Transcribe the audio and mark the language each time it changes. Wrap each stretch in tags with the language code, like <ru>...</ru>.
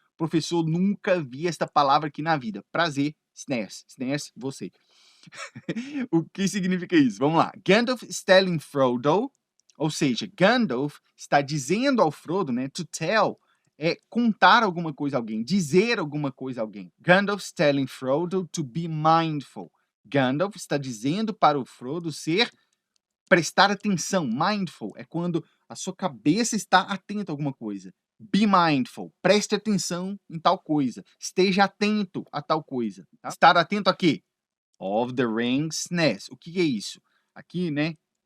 <pt>Professor, nunca vi esta palavra aqui na vida. Prazer, snares. Snares, você. O que significa isso? Vamos lá. Gandalf is telling Frodo, ou seja, Gandalf está dizendo ao Frodo, né? To tell é contar alguma coisa a alguém, dizer alguma coisa a alguém.</pt> <en>Gandalf is telling Frodo to be mindful.</en> <pt>Gandalf está dizendo para o Frodo prestar atenção. Mindful é quando a sua cabeça está atenta a alguma coisa. Be mindful. Preste atenção em tal coisa. Esteja atento a tal coisa. Tá? Estar atento a quê? Of the ring's snares. O que é isso? Aqui, né?</pt>